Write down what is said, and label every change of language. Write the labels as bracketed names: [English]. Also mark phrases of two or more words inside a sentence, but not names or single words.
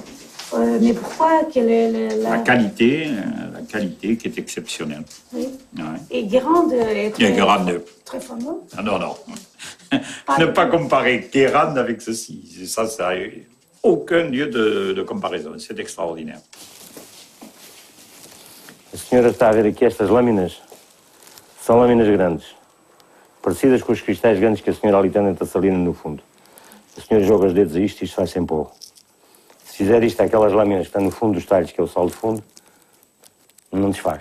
[French] Mais pourquoi? Quelle est la qualité qui est exceptionnelle. Oui. Ouais. Et Guérande est très fameux? Ah non, non. Ne pas comparer Guérande avec ceci. Ça n'a aucun lieu de comparaison. C'est extraordinaire. [Portuguese] A senhora está a ver aqui estas lâminas? São lâminas grandes, parecidas com os cristais grandes que a senhora ali tem dentro da salina no fundo. A senhora joga os dedos a isto e isto vai sem pó. Se Se fizer isto aquelas lâminas que estão no fundo dos talhos, que é o sal de fundo, não desfaz.